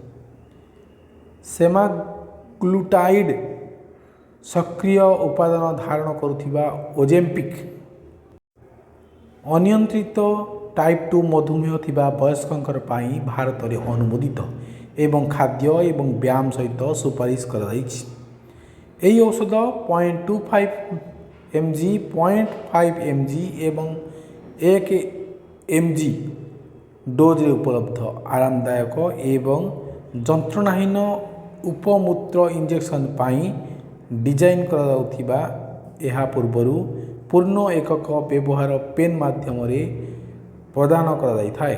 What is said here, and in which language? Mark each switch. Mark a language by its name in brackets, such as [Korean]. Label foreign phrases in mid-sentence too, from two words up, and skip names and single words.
[Odia] ସେମାଗ୍ଲୁଟାଇଡ୍ ସକ୍ରିୟ ଉପାଦାନ ଧାରଣ କରୁଥିବା ଓଜେମ୍ପିକ୍ ଅନିୟନ୍ତ୍ରିତ ଟାଇପ୍ 2 ମଧୁମେହ ଥିବା ବୟସ୍କଙ୍କ ପାଇଁ ଭାରତରେ ଅନୁମୋଦିତ ଏବଂ ଖାଦ୍ୟ ଏବଂ ବ୍ୟାୟାମ ସହିତ ସୁପାରିଶ କରାଯାଇଛି। ଏହି ଔଷଧ 0.25 mg, 0.5 mg ଏବଂ 1 mg ଡୋଜ୍ରେ ଉପଲବ୍ଧ। ଆରାମଦାୟକ ଏବଂ ଯନ୍ତ୍ରଣାହୀନ ଉପମୂତ୍ର ଇଞ୍ଜେକ୍ସନ୍ ପାଇଁ ଡିଜାଇନ୍ କରାଯାଉଥିବା ଏହା ପୂର୍ବରୁ ପୂର୍ଣ୍ଣ ଏକକ ବ୍ୟବହାର ପେନ୍ ମାଧ୍ୟମରେ ପ୍ରଦାନ କରାଯାଇଥାଏ।